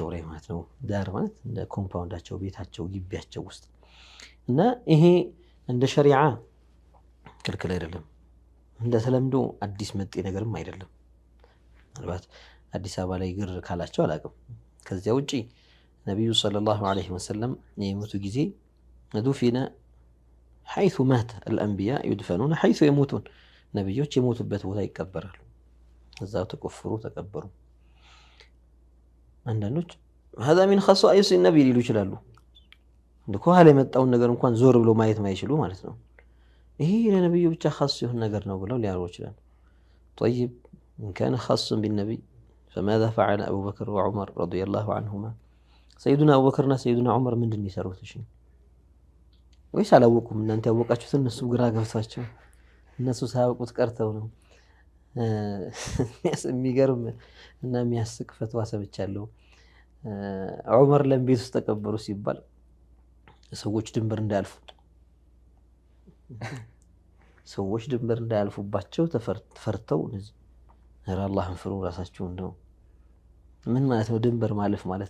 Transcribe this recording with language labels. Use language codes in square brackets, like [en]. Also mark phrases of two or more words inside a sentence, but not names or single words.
[am] ላይ ማለት ነው። ዳር ማለት እንደ ኮምፓውንዳቸው ቤታቸው ግቢያቸው ውስጥ እና ይሄ እንደ ሸሪዓ ክልክል አይደለም፣ እንደ ተለምዶ አዲስ መጤ ነገርም አይደለም። ምናልባት አዲስ አበባ ላይ ግር ካላቸው አላውቅም። ከዚያ ውጪ ነቢዩ [ar] صلى الله عليه وسلم [am] የሞቱ ጊዜ [ar] دفن حيث مات الأنبياء يدفنون حيث [am] የሞቱን ነቢዮች የሞቱበት ቦታ ይቀበራሉ። እዛው ተቆፍሩ ተቀበሩ። አንዳንዶች [ar] هذا من خصائص النبي [am] ሊሉ ይችላሉ። ከኋላ የመጣውን ነገር እንኳን ዞር ብሎ ማየት ማይችሉ ማለት ነው። ይሄ ለነብዩ ብቻ خاص የሆነ ነገር ነው ብለው ሊያሩ ይችላሉ። [ar] طيب إن كان خاصا بالنبي فماذا فعل أبو بكر وعمر رضي الله عنهما سيدنا أبو بكرنا سيدنا عمر [am] ምንድን ይሰሩት? እሺ ወይስ አላወቁም? እናንተ ያወቃችሁት እነሱ ግራ ገብቷቸው እነሱ ሳያውቁት ቀርተው ነው። የሚገርም እና የሚያስቅ ፈትዋ ሰምቻለሁ። ዑመር ለምቤት ውስጥ ተቀበሩ ሲባል ሰዎች ድንበር እንዳያልፉባቸው ተፈርተው ኧረ አላህን ፍሩ ራሳችሁን ነው። ምን ማለት ነው ድንበር ማለፍ ማለት?